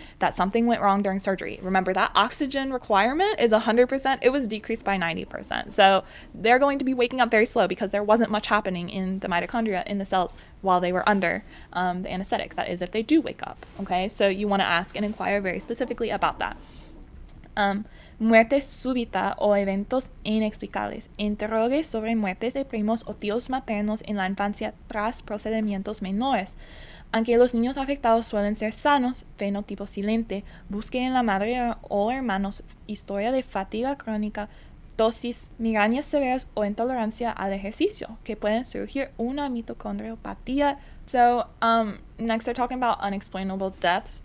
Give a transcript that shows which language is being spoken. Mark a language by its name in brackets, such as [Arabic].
[English] That something went wrong during surgery. Remember, that oxygen requirement is 100%. It was decreased by 90%. So they're going to be waking up very slow because there wasn't much happening in the mitochondria, in the cells, while they were under the anesthetic. That is, if they do wake up, okay? So you want to ask and inquire very specifically about that. [Spanish] Muerte súbita o eventos inexplicables. Interrogue sobre muertes de primos o tíos maternos en la infancia tras procedimientos menores. Aunque los niños afectados suelen ser sanos, fenotipo silente, busque en la madre o hermanos historia de fatiga crónica, dosis, migrañas severas o intolerancia al ejercicio, que pueden surgir una mitocondriopatía. [English] So, next they're talking about unexplainable deaths.